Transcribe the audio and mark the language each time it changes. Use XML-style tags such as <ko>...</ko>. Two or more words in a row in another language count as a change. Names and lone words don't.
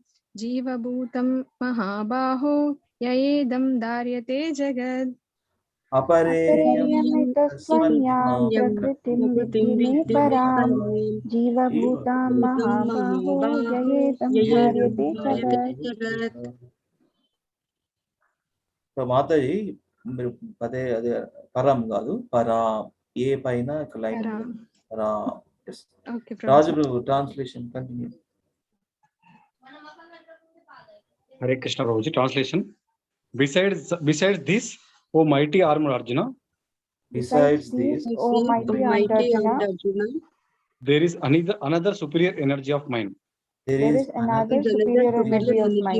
<sa>जीव भूतां महाबाहो ययेदं धार्यते जगत्. अपरेयम् इतस्त्वन्यां प्रकृतिं विद्धि मे पराम् जीव भूतां महाबाहो ययेदं धार्यते जगत्.</sa> <te>సో మాతాజీ మీరు అదే అదే పరం కాదు పరా ఏ పైన లైన్ పరా. రాజు</te> <en>translation continue. Hare Krishna Prabhuji, translation. Besides this, O mighty armed Arjuna. Besides this, O mighty armed Arjuna, there is another superior energy of mind. There is another superior energy of mind,</en>